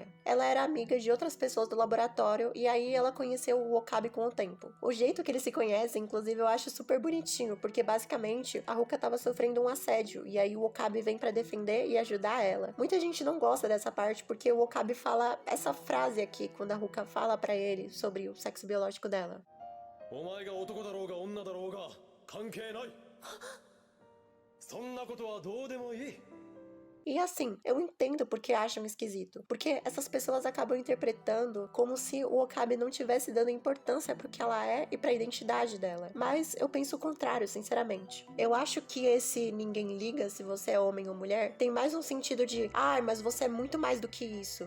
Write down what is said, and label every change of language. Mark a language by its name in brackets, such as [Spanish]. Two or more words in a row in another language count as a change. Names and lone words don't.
[Portuguese] Ela era amiga de outras pessoas do laboratório e aí ela conheceu o Okabe com o tempo. O jeito que eles se conhecem, inclusive, eu acho super bonitinho, porque basicamente a Ruka tava sofrendo um assédio e aí o Okabe vem para defender e ajudar ela. Muita gente não gosta dessa parte porque o Okabe fala essa frase aqui quando a Ruka fala para ele sobre o sexo biológico dela. [Japanese] お前が男だろうが女だろうが関係ない。そんなことはどうでもいい。 [Portuguese] E assim, eu entendo porque acham esquisito. Porque essas pessoas acabam interpretando como se o Okabe não tivesse dando importância pro que ela é e pra identidade dela. Mas eu penso o contrário, sinceramente. Eu acho que esse ninguém liga se você é homem ou mulher tem mais um sentido de mas você é muito mais do que isso.